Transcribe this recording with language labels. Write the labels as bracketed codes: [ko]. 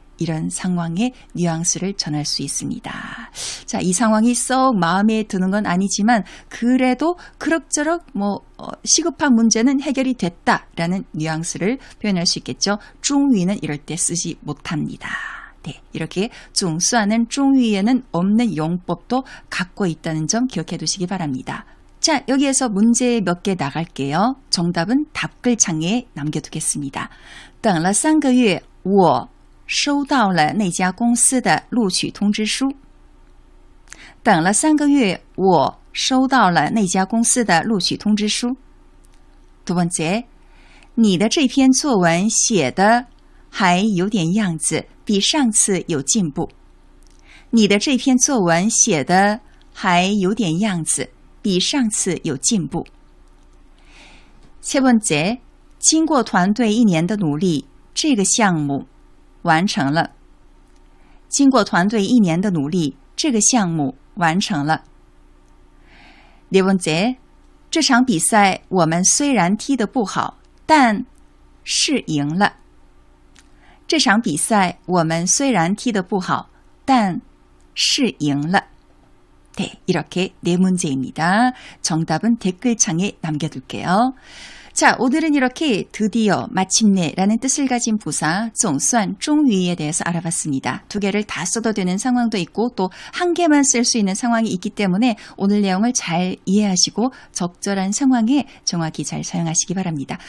[ko] 이런 상황의 뉘앙스를 전할 수 있습니다. 자, 이 상황이 썩 마음에 드는 건 아니지만 그래도 그럭저럭 시급한 문제는 해결이 됐다라는 뉘앙스를 표현할 수 있겠죠. 중위는 이럴 때 쓰지 못합니다. 네, 이렇게 종수하는 중위에는 없는 용법도 갖고 있다는 점 기억해 두시기 바랍니다. 자, 여기에서 문제 몇 개 나갈게요. 정답은 답글창에 남겨두겠습니다. [zh] 等了3个月我收到了那家公司的录取通知书. 等了3个月我收到了那家公司的录取通知书. [ko] 두 번째, [zh] 你的这篇作文写的还有点样子，比上次有进步. 你的这篇作文写的还有点样子，比上次有进步. [ko] 세 번째, [zh] 经过团队1年的努力，这个项目完成了. 经过团队1年的努力，这个项目完成了. [ko] 네 번째, [zh] 这场比赛我们虽然踢得不好，但是赢了. 这场比赛我们虽然踢得不好，但是赢了. [ko] 네, 이렇게 네 문제입니다. 정답은 댓글창에 남겨둘게요. 자, 오늘은 이렇게 드디어, 마침내라는 뜻을 가진 부사 总算, 终于에 대해서 알아봤습니다. 두 개를 다 써도 되는 상황도 있고 또 한 개만 쓸 수 있는 상황이 있기 때문에 오늘 내용을 잘 이해하시고 적절한 상황에 정확히 잘 사용하시기 바랍니다.